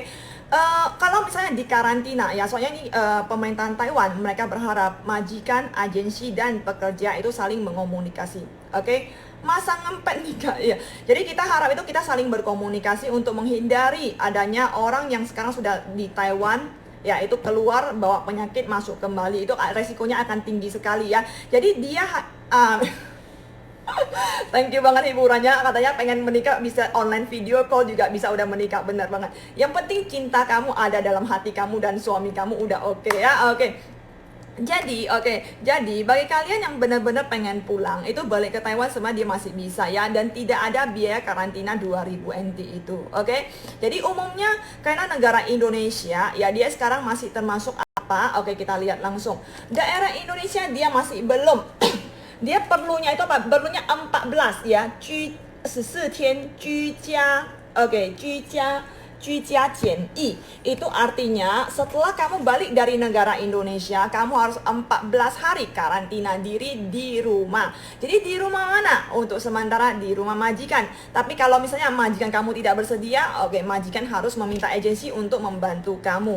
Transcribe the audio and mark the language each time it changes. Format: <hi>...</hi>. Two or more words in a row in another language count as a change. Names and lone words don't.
<id>Kalau misalnya di karantina ya, soalnya ini pemerintahan Taiwan mereka berharap majikan, agensi dan pekerja itu saling mengomunikasi. Oke. Masa ngempet nikah ya. Jadi kita harap itu kita saling berkomunikasi untuk menghindari adanya orang yang sekarang sudah di Taiwan ya, itu keluar bawa penyakit masuk kembali, itu resikonya akan tinggi sekali ya. Jadi dia</id> <en>thank you</en> <id>banget hiburannya, katanya pengen menikah bisa online video call juga bisa, udah menikah, bener banget. Yang penting cinta kamu ada dalam hati kamu dan suami kamu udah oke ya. Oke. Jadi bagi kalian yang benar-benar pengen pulang itu balik ke Taiwan semua dia masih bisa ya, dan tidak ada biaya karantina 2000 NT itu. Oke. Jadi umumnya karena negara Indonesia ya, dia sekarang masih termasuk apa? Oke, kita lihat langsung. Daerah Indonesia dia masih belum dia perlunya itu apa? Perlunya 14 ya.</id> <zh>14 天居家. Oke, 居家检疫.</zh> <id>Itu artinya setelah kamu balik dari negara Indonesia, kamu harus 14 hari karantina diri di rumah. Jadi di rumah mana? Untuk sementara di rumah majikan. Tapi kalau misalnya majikan kamu tidak bersedia, oke, majikan harus meminta agensi untuk membantu kamu.</id>